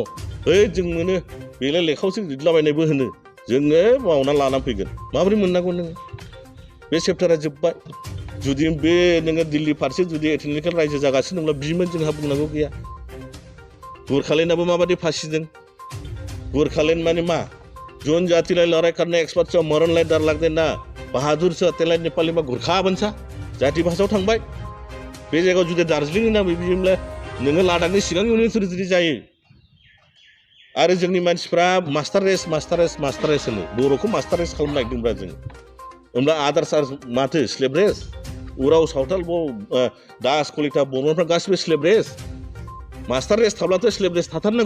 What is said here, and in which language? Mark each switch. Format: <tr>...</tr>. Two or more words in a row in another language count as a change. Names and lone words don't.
<brx>ओइ जों मोनो बेलाय लेखायावसो लिरलाबायनायबो होनो जोङो मावना लाना फैगोन माबोरै मोननांगौ नोङो बे चेप्टारा जोब्बाय जुदि बे नोङो दिल्ली फारसे जुदि एथनिकेल रायजो जागासिनो दंब्ला बिमोन जोंहा बुंनांगौ गैया गोरखालेण्डआबो माबादि फासिदों गोरखालेण्ड माने</brx> <ne>मा जोन जातिलाई लड़ाई करने एक्सपर्ट छ मरणलाई डर लाग्दैन बहादुर छ त्यसलाई नेपालीमा गोर्खा भन्छ</ne> <brx>जाति भाषायाव थांबाय बे जायगायाव जुदि दार्जिलिङनि नामै बिदिब्ला नोङो लादाखनि सिगां इउनियन जुदि जायो आरो जोंनि मानसिफ्रा</brx> <en>master race</en> <brx>होनो बर'खौ</brx> <en>master race</en> <brx>खालामनो नागिरदोंब्रा जों होमब्ला आदार्स माथो स्लेभ रेस उराव सावथाल दास कलिता बर'फ्रा गासिबो</brx> <en>slave race master race</en> <brx>थाब्लाथ'</brx> <en>slave race</en> <brx>थाथारनांगौ</brx>